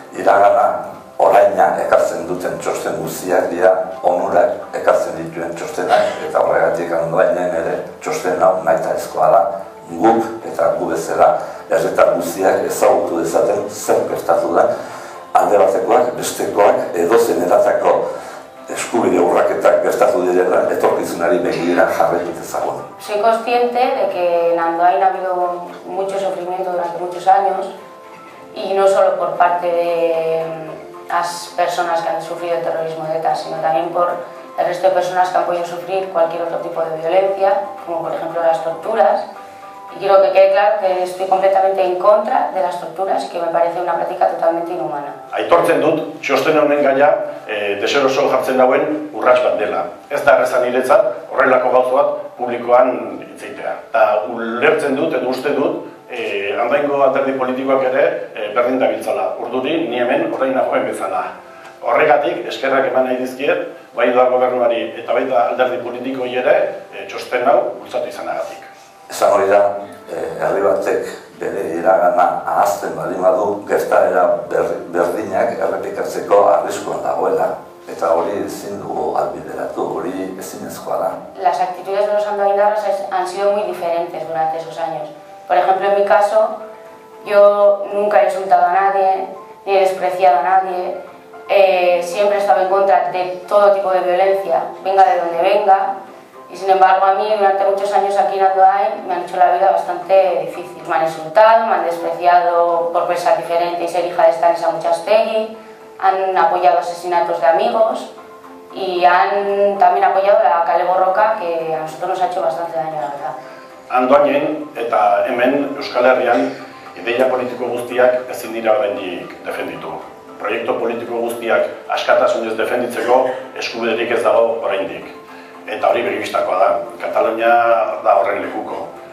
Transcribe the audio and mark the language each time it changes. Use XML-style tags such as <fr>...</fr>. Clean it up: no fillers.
<eu>Iragana, oraina ekartzen duten txosten guztiak dira onurak ekartzen dituen txostenak eta horregatik Andoainen ere txosten hau nahitaezkoa da. Guk eta gu bezala herritar guztiak ezagutu dezaten zer gertatu da, alde batekoak, bestekoak edozein eratako eskubide urraketak gertatu direla etorkizunari begira jarraitu dezagun.</eu> <es>Soy consciente de que en Andoain ha habido mucho sufrimiento durante muchos años y no solo por parte de las personas que han sufrido el terrorismo de ETA, sino también por el resto de personas que han podido sufrir cualquier otro tipo de violencia, como por ejemplo las torturas. Y quiero que quede claro que estoy completamente en contra de las torturas y que me parece una práctica totalmente inhumana.</es> <eu>Aitortzen dut, txosten honen gaia deseroso jartzen dauen urrats bat dela. Ez da errezan niretzat horrelako gauza bat publikoan hitzitea. Eta ulertzen dut edo uste dut Andoaingo alderdi politikoak ere berdin dabiltzala. Urduri, ni hemen orain nagoen bezala. Horregatik, eskerrak eman nahi dizkiet, bai da gobernuari eta bai da alderdi politikoi ere txosten hau bultzatu izanagatik. Esan hori da, herri batek bere iragana ahazten baldin badu, gertaera berdinak errepikatzeko arriskuan dagoela. Eta hori ezin dugu albideratu, hori ezinezkoa da.</eu> <es>Las actitudes de los andoainarras han sido muy diferentes durante esos años. Por ejemplo, en mi caso, yo nunca he insultado a nadie, ni he despreciado a nadie. Siempre he estado en contra de todo tipo de violencia, venga de donde venga. Y sin embargo a mí durante muchos años aquí en Andoain me han hecho la vida bastante difícil. Me han insultado, me han despreciado por pensar diferente y ser hija de Stanis Amutxastegui, han apoyado asesinatos de amigos y han también apoyado la kale borroka, que a nosotros nos ha hecho bastante daño, la verdad.</es> <eu>Andoainen eta hemen Euskal Herrian ideia politiko guztiak ezin dira oraindik defenditu. Proiektu politiko guztiak askatasunez defenditzeko eskubiderik ez dago oraindik. Eta hori begibistakoa da. Katalonia da horren lekuko.</eu>